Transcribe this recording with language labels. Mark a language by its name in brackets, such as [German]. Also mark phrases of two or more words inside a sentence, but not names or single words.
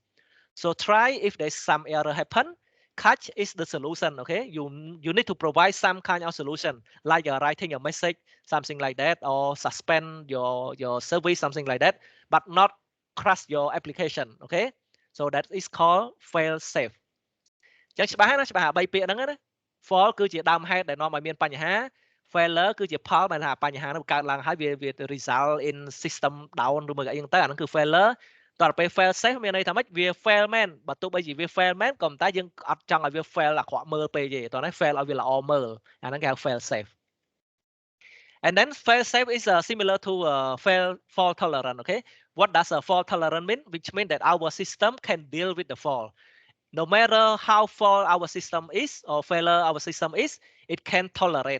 [English] So try if there's some error happen. Catch is the solution. Okay, you need to provide some kind of solution, like writing a message, something like that, or suspend your service, something like that, but not crash your application. Okay, so that is called fail safe. [Khmer] ចឹងច្បាស់ណាច្បាស់3ពាក្យហ្នឹងណា fall គឺជាដើមហេតុដែលនាំឲ្យមានបញ្ហា failure គឺជាផលដែលថាបញ្ហានោះកើតឡើងហើយវា [English] result in system down [Khmer] ឬមួយអីហ្នឹងទៅអាហ្នឹងគឺ failure តទៅពេល [English] fail safe [Khmer] មានន័យថាម៉េចវា fail មែនបើទោះបីជាវា fail មែនក៏តែយើងអត់ចង់ឲ្យវា fail អាក្រក់មើលពេកទេតោះណា fail ឲ្យវាល្អមើលអាហ្នឹងគេហៅ [English] fail safe. And then fail safe is similar to fault tolerant. Okay, what does a fault tolerant mean? Which means that our system can deal with the fault. No matter how fault our system is or failure our system is, it can tolerate.